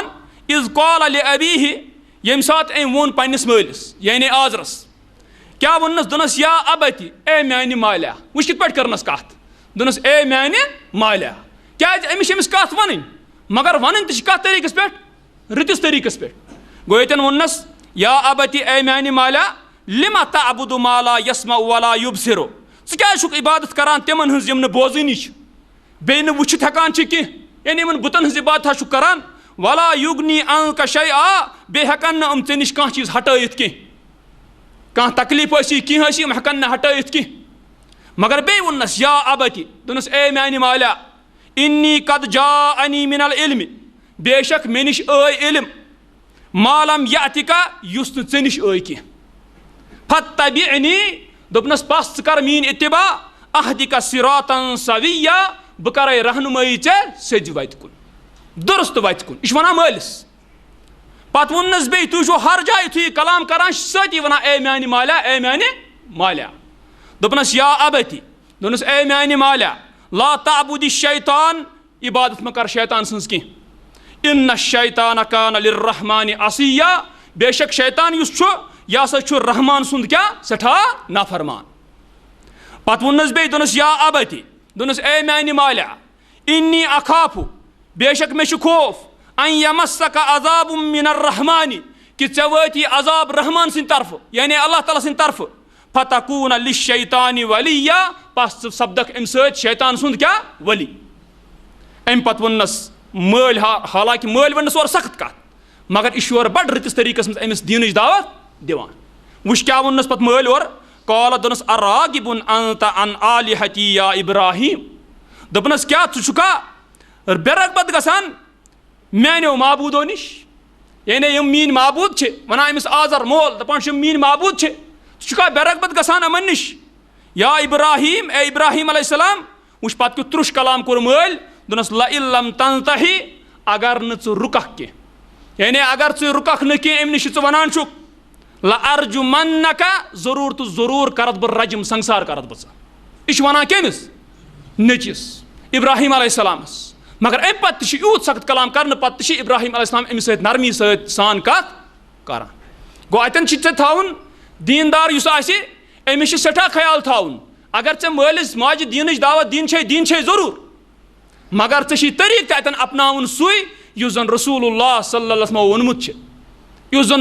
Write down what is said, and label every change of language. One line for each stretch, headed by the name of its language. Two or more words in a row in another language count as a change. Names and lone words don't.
Arabic: اِذ قال لِأبیہ
Kashmiri: ییٚمہِ ساتہٕ أمۍ ووٚن پنٛنِس مٲلِس یعنی آزرس کیٛاہ ووٚننَس دوٚپنَس
Arabic: یا ابتی
Kashmiri: اے میانہِ مالیہ وٕچھ کِتھ پٲٹھۍ کٔرنَس کَتھ دوٚپنَس اے میانہِ مالیہ کیٛازِ أمِس چھِ أمِس کَتھ وَنٕنۍ مگر وَنٕنۍ تہِ چھِ کَتھ طریٖقَس پٮ۪ٹھ رٕتِس طریٖقَس پٮ۪ٹھ گوٚو ییٚتٮ۪ن ووٚننَس
Arabic: یا ابتی
Kashmiri: اے میانہِ مالیہ
Arabic: لِما تعبُدُ ما لا یسمع ولا یُبصِر
Kashmiri: ژٕ کیٛازِ چھُکھ عبادت کران تِمن ہٕنٛز یِم نہٕ بوزٲنی چھِ بیٚیہِ نہٕ وٕچھِتھ ہٮ۪کان چھِ کینٛہہ یعنی یِمن بُتن ہٕنٛز عبادتھا چھُکھ کران
Arabic: ولا یُگنی عنکَ شیئا
Kashmiri: بیٚیہِ ہٮ۪کن نہٕ یِم ژےٚ نِش کانٛہہ چیٖز ہٹٲیِتھ کینٛہہ کانٛہہ تکلیٖف ٲسی کینٛہہ ٲسی یِم ہٮ۪کن نہٕ ہٹٲیِتھ کینٛہہ مگر بیٚیہِ ووٚننَس
Arabic: یا ابتی
Kashmiri: دوٚپنَس اے میانہِ مالیہ
Arabic: اِنی قد جاءنی من العلم
Kashmiri: بے شک مےٚ نِش آے علم
Arabic: ما لم یأتِکَ
Kashmiri: یُس نہٕ ژےٚ نِش آے کینٛہہ فَاتَّبِعْنی دوٚپنَس بس ژٕ کر میٛٲنۍ اِتِباع
Arabic: اہدِکَ صِراطًا سَوِیًّا
Kashmiri: بہٕ کَرَے رہنُمٲیی ژےٚ سیٚدِ وَتہِ کُن دُرُست وَتہِ کُن یہِ چھُ وَنان مٲلِس پَتہٕ ووٚننَس بیٚیہِ تُہۍ چھِو ہر جایہِ یُتھُے یہِ کلام کران سۭتی وَنان اے میانہِ مالیہ اے میانہِ مالیہ دوٚپنَس
Arabic: یا ابتی
Kashmiri: دوٚپنَس اے میانہِ مالیہ
Arabic: لا تعبُدِ الشیطان
Kashmiri: عبادت مہ کر شیطان سٕنٛز کینٛہہ
Arabic: اِنَّ الشیطانَ کانَ لِلرحمانِ عصیٰ
Kashmiri: بے شک شیطان یُس چھُ یہِ ہسا چھُ رحمان سُنٛد کیٛاہ سٮ۪ٹھاہ نافرمان پتہٕ ووٚننَس بیٚیہِ دوٚپنَس
Arabic: یا ابتی
Kashmiri: دوٚپنَس اے میانہِ مالیہ
Arabic: اِنی اخافُ
Kashmiri: بے شک مےٚ چھُ خوف
Arabic: ان یمسکَ عذابٌ من الرحمانِ
Kashmiri: کہِ ژےٚ وٲتی عذاب رحمان سٕنٛدِ طرفہٕ یعنی اللہ تعالیٰ سٕنٛدِ طرفہٕ
Arabic: فتکوٗنَ لِلشیطانِ
Kashmiri: ولیٰ پس ژٕ سپدکھ اَمہِ سۭتۍ شیطان سُنٛد کیٛاہ ولی اَمہِ پتہٕ ووٚننَس مٲلۍ حالانکہِ مٲلۍ ووٚننَس اورٕ سخت کَتھ مگر یہِ چھُ یورٕ بڑٕ رٕتِس طریٖقَس منٛز أمِس دیٖنٕچ دعوت دِوان وٕچھ کیٛاہ ووٚننَس پتہٕ مٲلۍ اورٕ قالَ دوٚپنَس
Arabic: اراغِبٌ انتَ عن آلِہتی یا ابراہیٖم
Kashmiri: دوٚپنَس کیٛاہ ژٕ چھُکھا بے رغبت گژھان میانیو معبوٗدو نِش یعنی یِم میٛٲنۍ معبوٗد چھِ وَنان أمِس آزر مول دَپان چھِ یِم میٛٲنۍ معبوٗد چھِ ژٕ چھُکھا بے رغبت گژھان یِمن نِش یا ابراہیٖم اے ابراہیٖم
Arabic: علیہ السلام
Kashmiri: وٕچھ پتہٕ کیُتھ ترُش کلام کوٚر مٲلۍ دوٚپنَس
Arabic: لئن لم تنتہی
Kashmiri: اگر نہٕ ژٕ رُککھ کینٛہہ یعنی اگر ژٕ رُککھ نہٕ کینٛہہ اَمہِ نِش ژٕ وَنان چھُکھ لأرجمنکَ ضروٗر تہٕ ضروٗر کرتھ بہٕ رجم سنسار کرتھ بہٕ ژٕ یہِ چھُ وَنان کٔمِس نیٚچوِس ابراہیٖم علیہ السلامس مگر اَمہِ پتہٕ تہِ چھُ یوٗت سخت کلام کرنہٕ پتہٕ تہِ چھِ ابراہیٖم
Arabic: علیہ السلام
Kashmiri: أمِس سۭتۍ نرمی سۭتۍ سان کتھ کران گوٚو اَتٮ۪ن چھُے ژےٚ تھاوُن دیٖندار یُس آسہِ أمِس چھُ سٮ۪ٹھاہ خیال تھاوُن اگر ژےٚ مٲلِس ماجہِ دیٖنٕچ دعوت دِنۍ چھے ضروٗر مگر ژےٚ چھُے طریٖقہٕ تہِ اَتٮ۪ن اپناوُن سُے یُس زن رسول اللہ
Arabic: صلی اللہ علیہ وسلمو
Kashmiri: ووٚنمُت چھُ یُس زن